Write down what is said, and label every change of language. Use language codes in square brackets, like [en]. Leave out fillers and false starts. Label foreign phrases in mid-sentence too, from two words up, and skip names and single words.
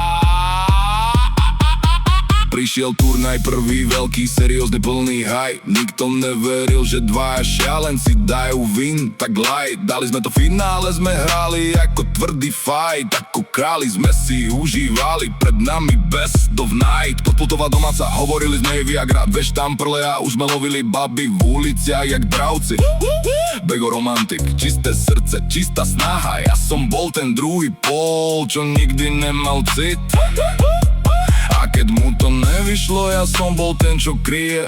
[sk] Prišiel turnaj prvý, veľký, seriózny, plný haj. Nikto neveril, že dvaja šialenci dajú win, tak light. Dali sme to finále, sme hrali ako tvrdý fight. Ako králi sme si užívali, pred nami [en] best of night. [sk] Podputová domáca, hovorili sme jej Viagra, dve štamprle a už sme lovili baby v uliciach jak dravci. Bego romantik, čisté srdce, čistá snaha. Ja som bol ten druhý pól, čo nikdy nemal cit. A keď mu to nevyšlo, ja som bol ten, čo kryje.